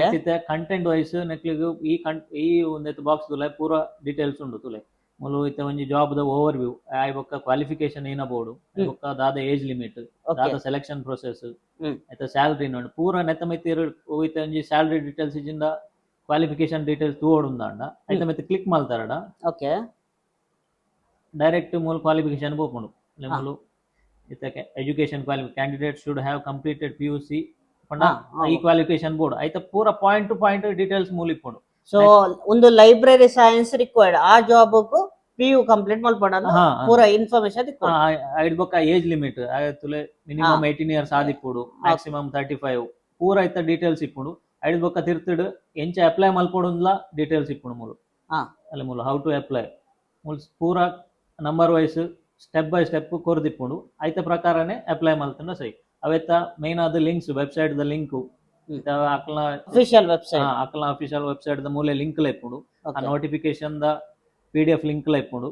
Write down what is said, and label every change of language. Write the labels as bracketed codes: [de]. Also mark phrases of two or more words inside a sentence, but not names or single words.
[tcy] ಕಂಟೆಂಟ್ ವೈಸ್ ನೆಕ್ಲಿಗು ಈ ಒಂದೆತ್ತು ಬಾಕ್ಸ್ ತುಲೆ ಪೂರ ಡೀಟೇಲ್ಸ್ ಉಂಡು ತುಲೆ ಮುಲು ಇತ್ತ ಒಂಜಿ ಜಾಬ್ ದ [en] overview [tcy] ಆಯ್ ಬೊಕ್ಕ ಕ್ವಾಲಿಫಿಕೇಶನ್ ಏನ ಬೋಡು ಬೊಕ್ಕ ದಾದ [en] age limit [tcy] ದಾದ [en] selection process [tcy] ಐತ ಸ್ಯಾಲರಿ ನೋಡು ಪೂರ ನೆತ್ತ ಮೆತ್ತಿರು ಇತ್ತ ಒಂಜಿ [en] salary details [tcy] ಇಜಿಂದ [en] qualification details [tcy] ತೂವೊಡುಂದಾಂಡ ಐತ ಮೆತ್ತ ಕ್ಲಿಕ್ ಮಲ್ತಾರಡ ಓಕೆ ಡೈರೆಕ್ಟ್ ಮೂಲ ಕ್ವಾಲಿಫಿಕೇಶನ್ ಬೋಪುಂಡು ಮೂಲು ಇತ್ತಕ್ಕೆ [en] education candidate should have completed PUC [tcy] ಪಂಡ ಈ [en] qualification board [tcy] ಐತ ಪೂರ [en] point to point details [tcy] ಮೂಲ ಇಪ್ಪುಂಡು ಸೊ ಒಂದು [en] library science required [tcy] ಆ ಜಾಬ್ ಕು [en] PU complete [tcy] ಮಲ್ಪಡ ಪೂರ ಇನ್ಫಾರ್ಮೇಶನ್ ಐಡ್ ಬೊಕ್ಕ ಏಜ್ ಲಿಮಿಟ್ ತುಲೆ [en] minimum 18 years [tcy] ಆದಿಪ್ಪುಡು ಮ್ಯಾಕ್ಸಿಮಮ್ 35 ಪೂರ ಐತ ಡೀಟೇಲ್ಸ್ ಇಪ್ಪುಂಡು ಐಡ್ ಬೊಕ್ಕ ತಿರ್ತಿಡು ಎಂಚ ಅಪ್ಲೈ ಮಲ್ಪೊಡುಂದ್ಲ ಡೀಟೇಲ್ಸ್ ಇಪ್ಪುಂಡು ಮೂಲು ಅಲ್ಲಿ ಮೂಲು [en] how to apply [tcy] ಮೂಲು ಪೂರ [en] number wise step by step [tcy] ಕೊರ್ದಿಪ್ಪುಂಡು ಐತ ಪ್ರಕಾರನೇ ಅಪ್ಲೈ ಮಲ್ತಂಡ ಸೈ ಅವೆತ್ತ ಮೇನ್ ಆದ ಲಿಂಕ್ಸ್ ವೆಬ್ಸೈಟ್ ದ ಲಿಂಕ್ ಅಕ್ಲ [en] official website [tcy] ದ ಮೂಲೆ ಲಿಂಕ್ ಲೆಪ್ಪುಂಡು ಆ ನೋಟಿಫಿಕೇಶನ್ ದ [en] PDF link [tcy] ಲೆಪ್ಪುಂಡು